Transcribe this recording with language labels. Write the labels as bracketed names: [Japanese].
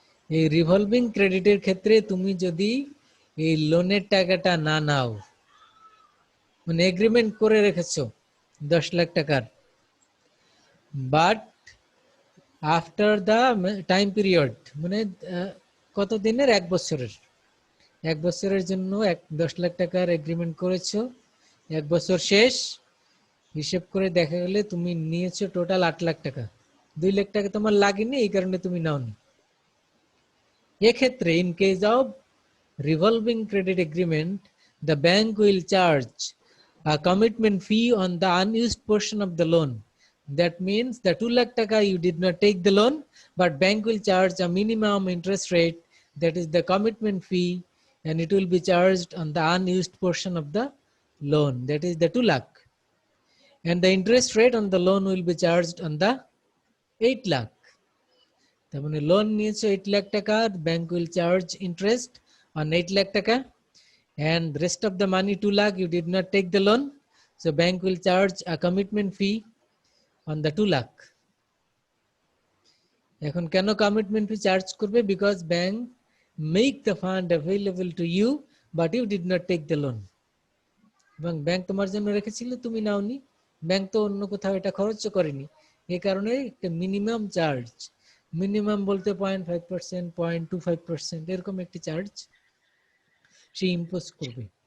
[Bangla] এই রিভলভিং ক্রেডিটের ক্ষেত্রে তুমি যদি এই লোনের টাকাটা না নাও, মানে এগ্রিমেন্ট করে রেখেছো 10 লাখ টাকার, [English] but after the time period, [Bangla] মানে কত দিনের, 1 বছরের, 1 বছরের জন্য 10 লাখ টাকার এগ্রিমেন্ট করেছো, 1 বছর শেষ, হিসেব করে দেখা গেলে তুমি নিয়েছো টোটাল 8 লাখ টাকা, 2 লাখ টাকা তোমার লাগেনি, এই কারণে তুমি নাওনি। এক্ষেত্রে [English] In case of revolving credit agreement, the bank will charge a commitment fee on the unused portion of the loan. That means the 2 lakh taka you did not take the loan, but bank will charge a minimum interest rate, that is the commitment fee, and it will be charged on the unused portion of the loan, that is the 2 lakh. And the interest rate on the loan will be charged on the 8 lakh. [Bangla] তার মানে loan নিয়েছো 8 লাখ টাকা, [English] Bank will charge interest on 8 lakh taka, and rest of the money 2 lakh you did not take the loan, so bank will charge a commitment fee on the 2 lakh. [Bangla] এখন কেন commitment ফি charge করবে? [English] because bank make the fund available to you but you did not take the loan, [Bangla] এবং bank তোমার জন্য রেখেছিল, তুমি নাওনি, bank তো অন্য কোথাও এটা খরচ করেনি, এই কারণে একটা মিনিমাম চার্জ, মিনিমাম বলতে 0.5%, 0.25% এরকম একটি চার্জ সে ইম্পোজ করবে।